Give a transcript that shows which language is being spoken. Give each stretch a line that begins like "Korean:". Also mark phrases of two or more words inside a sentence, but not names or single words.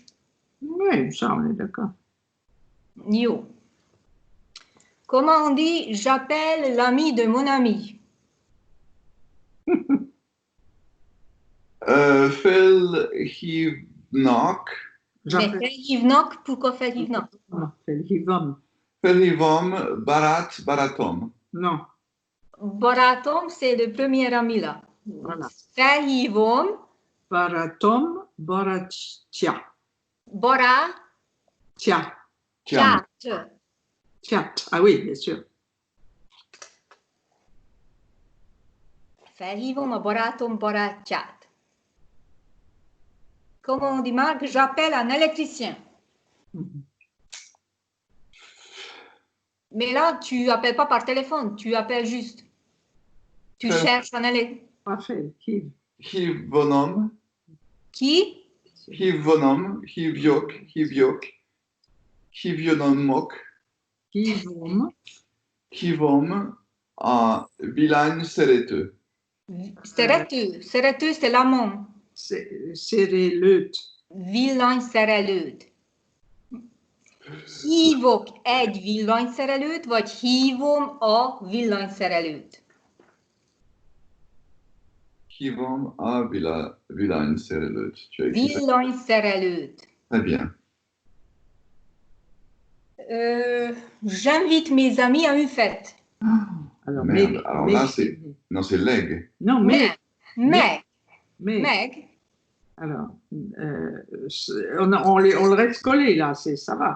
French: Oui, ça, on est d'accord. Yo. Comment on dit? J'appelle l'ami de mon ami.
Hungarian: Felhívnak,
French: Mais felhívnak, pourquoi felhívnak?
Hungarian: Felhívom. felhívom barátom.
French: Non.
Hungarian: Barátom,
French: c'est le premier ami là. Voilà.
Hungarian: Felhívom Barátom, barátja. barátját.
French: Ah oui, bien sûr.
Hungarian: Felhívom a barátom barátját.
French: Comment on dit, Marc? J'appelle un électricien. Mais là, tu n'appelles pas par téléphone, tu appelles juste. Tu cherches un électricien. Parfait.
Hungarian: Hívonom,
French: Qui?
Hungarian: hívonom, hívjónomok, hívom a villanyszerető.
French: Szerető, c'est l'amant.
Hungarian: Szerelőt. Villanyszerelőt. Hívok egy villanyszerelőt, vagy hívom a villanyszerelőt? Hívom a villanyszerelőt. Villanyszerelőt.
French: Très bien. J'invite mes amis à une fête. Alors, Merde, alors là, c'est... Non, c'est leg. Non, mais.
Hungarian: Meg.
French: Alors, on le reste collé là, ça va.